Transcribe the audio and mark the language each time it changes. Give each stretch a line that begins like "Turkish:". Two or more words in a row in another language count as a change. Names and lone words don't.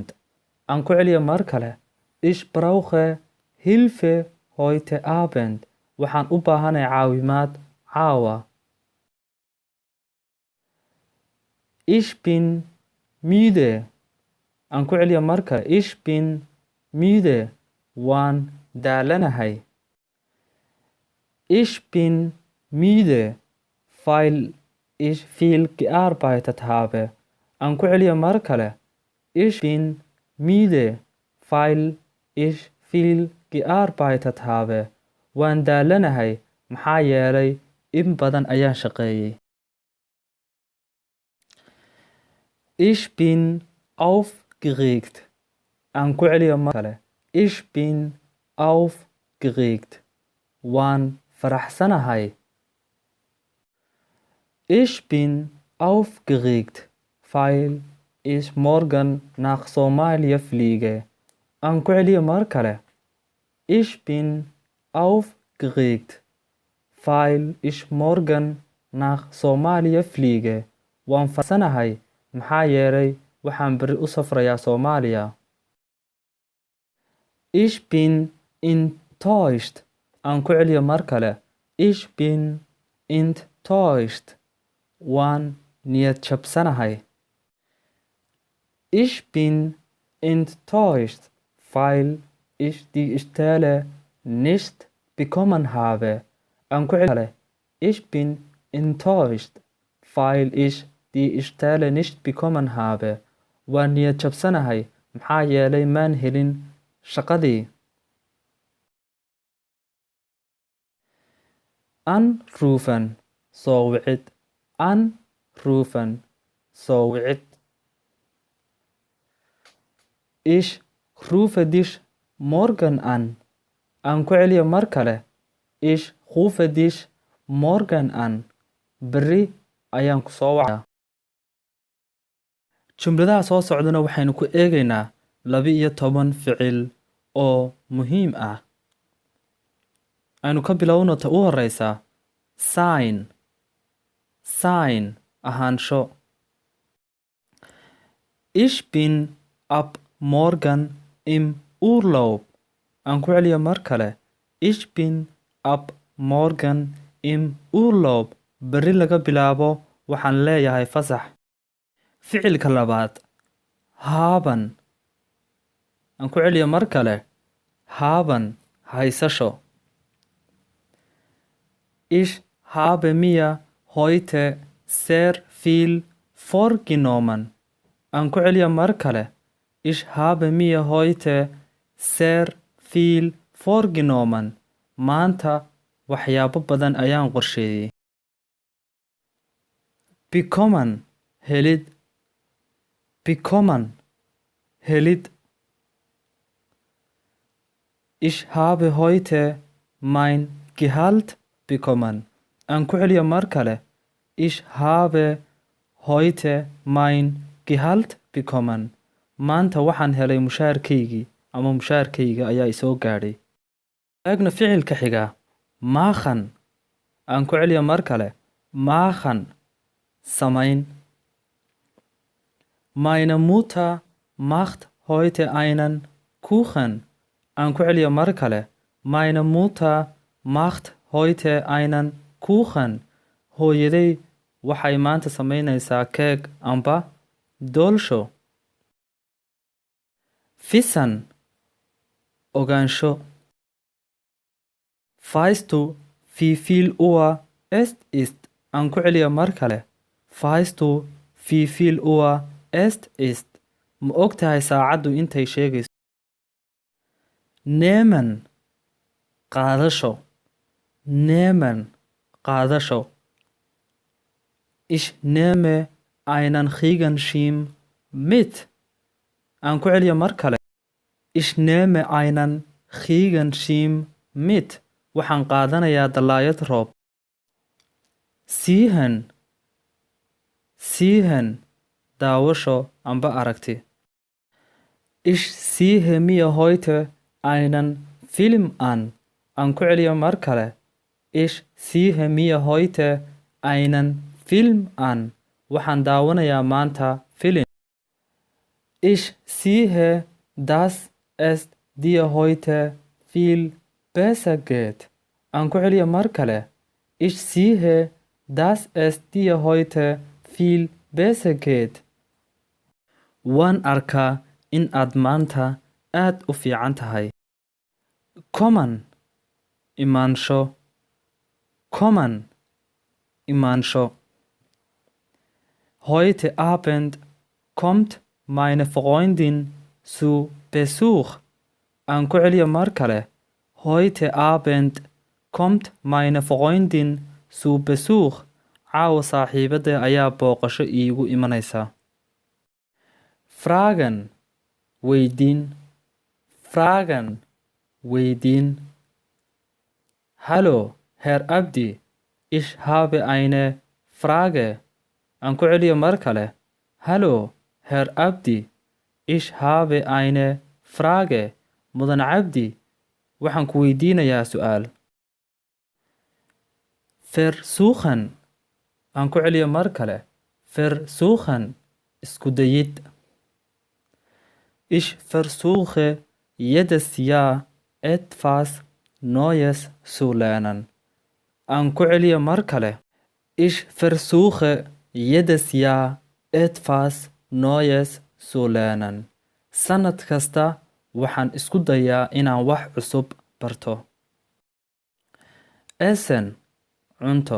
Somali: Aan ku celiyo mar kale.
German: Ich brauche Hilfe heute Abend.
Somali: Waxaan u baahanay caawimaad caawa.
German: Ich bin müde.
Somali: Aan ku celiyo mar kale.
German: Ich bin müde.
Somali: Waan daalanahay.
German: Ich bin müde, weil ich viel gearbeitet habe.
Somali: Aan ku celiyo mar kale.
German: Ich bin müde, weil ich viel gearbeitet habe.
Somali: Waan daalanahay maxaa yeelay in badan ayaan shaqeeyey.
German: Ich bin aufgeregt.
Somali: Aan ku celiyo mar kale.
German: Ich bin aufgeregt.
Somali: Waan faraxsanahay.
German: Ich bin aufgeregt, weil ich morgen nach Somalia fliege.
Somali: Aan ku celiyo mar kale.
German: Ich bin aufgeregt, weil ich morgen nach Somalia fliege.
Somali: Waan faraxsanahay maxaa yeelay waxaan beri u safrayaa Soomaaliya.
German: Ich bin enttäuscht.
Somali: Aan ku celiyo mar kale.
German: Ich bin enttäuscht.
Somali: Waan niyad jabsanahay.
German: Ich bin enttäuscht, weil ich die Stelle nicht bekommen habe.
Somali: Aan ku celiyo.
German: Ich bin enttäuscht, weil ich die Stelle nicht bekommen habe.
Somali: Waan niyad jabsanahay maxaa yeelay maan helin shaqadii.
German: Anrufen.
Somali: Soo wicid. Anrufen. Soo wicid.
German: Ich rufe dich morgen an.
Somali: Aan ku celiyo mar kale.
German: Ich rufe dich morgen an.
Somali: Beri ayaan ku soo wacaa. Jumladaha soo socdana waxaynu ku eegaynaa 12 ficil oo muhiim ah. Aynu ka bilowno ta u horeysa.
German: Sign. Sign.
Somali: Ahaansho.
German: Ich bin ab morgen im Urlaub.
Somali: Aan ku celiyo mar kale.
German: Ich bin ab morgen im Urlaub.
Somali: Beri laga bilaabo waxaan leeyahay fasax. Ficilka labaad. Haben. Aan ku celiyo mar kale. Haben. haysasho.
German: Ich habe mir heute sehr viel vorgenommen.
Somali: Aan ku celiya mar kale.
German: Ich habe mir heute sehr viel vorgenommen.
Somali: Maanta waxyaabo badan ayaan qorsheeyay. Bekommen helid. Bekommen helid.
German: Ich habe heute mein Gehalt bekommen.
Somali: Aan ku celiya mar kale.
German: Ich habe heute mein Gehalt bekommen.
Somali: Maanta waxaan helay mushaarkaygii ama mushaarkayga ayaa isoo gaadhay. Eegna ficilka xiga. Machen. Aan ku celiya mar kale.
German: Machen.
Somali: Samayn.
German: Meine Mutter macht heute einen Kuchen.
Somali: Aan ku celiya mar kale.
German: Meine Mutter macht heute einen Kuchen.
Somali: Hooyaday waxay maanta samaynaysaa keeg amba doolsho. Wissen. Ogaansho.
German: Weißt du, wie viel Uhr es ist?
Somali: Aan ku celiya mar kale.
German: Weißt du, wie viel Uhr es ist?
Somali: Ma ogtahay saacaddu intay sheegayso? Nehmen. Qaadasho. Nehmen. Qaadasho.
German: Ich nehme einen Regenschirm mit.
Somali: Aan ku celiya mar kale.
German: Ich nehme einen Regenschirm mit.
Somali: Waxaan qaadanayaa dallaayad roob.
German: Sehen. Sehen.
Somali: Daawasho amba aragti.
German: Ich sehe mir heute einen Film an.
Somali: Aan ku celiya mar kale.
German: Ich sehe mir heute einen Film an.
Somali: Waxaan daawanayaa maanta filim.
German: Ich sehe, dass es dir heute viel besser geht.
Somali: Aan ku celiya mar kale.
German: Ich sehe, dass es dir heute viel besser geht.
Somali: Waan arkaa in aad maanta aad u fiican tahay. Kommen. Imaansho. Kommen. Imaansho.
German: Heute Abend kommt meine Freundin zu Besuch.
Somali: Aan ku celiya mar kale.
German: Heute Abend kommt meine Freundin zu Besuch.
Somali: Caawa saaxiibada ayaa booqasho iigu imanaysa. Fragen. Weydiin. Fragen. Weydiin.
German: Hallo, Herr Abdi. Ich habe eine Frage.
Somali: Aan ku celiya mar kale.
German: Hallo, Herr Abdi. Ich habe eine Frage.
Somali: Mudan Cabdi, waxaan ku weydiinayaa su'aal. Versuchen. Aan ku celiya mar kale. Versuchen. Isku dayid.
German: Ich versuche jedes Jahr etwas Neues zu lernen.
Somali: Aan ku celiya mar kale.
German: Ich versuche jedes Jahr etwas Neues zu lernen.
Somali: Sanad kasta waxaan isku dayaa inaan wax cusub barto. Essen. Cunto.